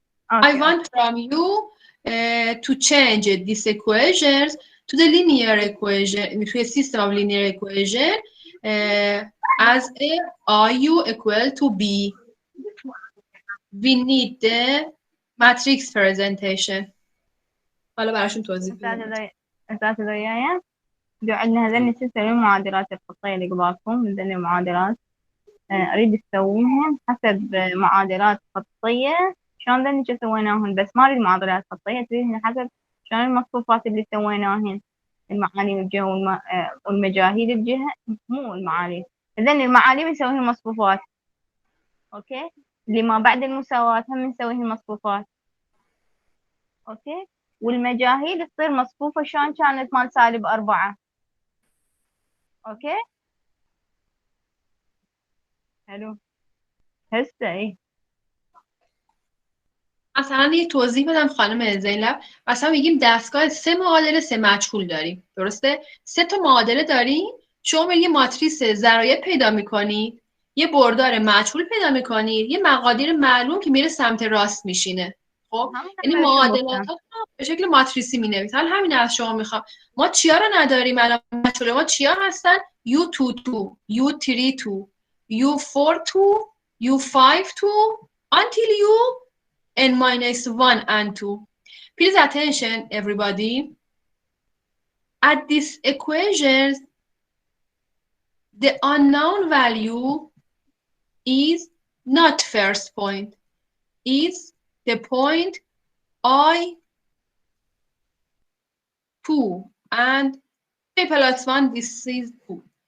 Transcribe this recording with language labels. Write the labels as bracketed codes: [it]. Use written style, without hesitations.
[en] I want from you to change these equations to the linear equation, to a system of linear equation as a IU equal to B. We need the matrix presentation. [fa] حالا براشون توضیح بدم. [ar] أساتذة عندنا هذين الستة المعادلات الخطية اللي قبالكم، هذين المعادلات أريد أسويهم حسب معادلات خطية. شلون ذني سويناهن؟ بس ما أريد معادلات خطية، تريدين حسب شلون المصفوفات اللي سويناهن، المعالم الجهة والمجاهيل الجهة، مو المعالم. إذن المعالم نسويها مصفوفات، أوكي؟ اللي ما بعد المساواة هم نسويها مصفوفات، أوكي؟ والمجاهيل تصير مصفوفة شلون كانت مال -4، أوكي؟ حلو. هسه إيه. [fa] مثلا یه توضیح بدم خانم زینب. مثلا میگیم دستگاه 3 معادله 3 مجهول داریم، درسته؟ 3 تا معادله داریم، شما یه ماتریس ضرایب پیدا میکنید، یه بردار مجهول پیدا میکنید، یه مقادیر معلوم که میره سمت راست میشینه. خب یعنی معادلات به شکل ماتریسی مینویسید. حالا همین از شما میخوام. ما چیا رو نداریم الان؟ مجهول ما چیا هستن؟ U22 U32 U42 U52 [en] until n-1 and 2. Please attention, everybody. At this equation, the unknown value is not first point, is the point I2 and k plus 1, this is 2.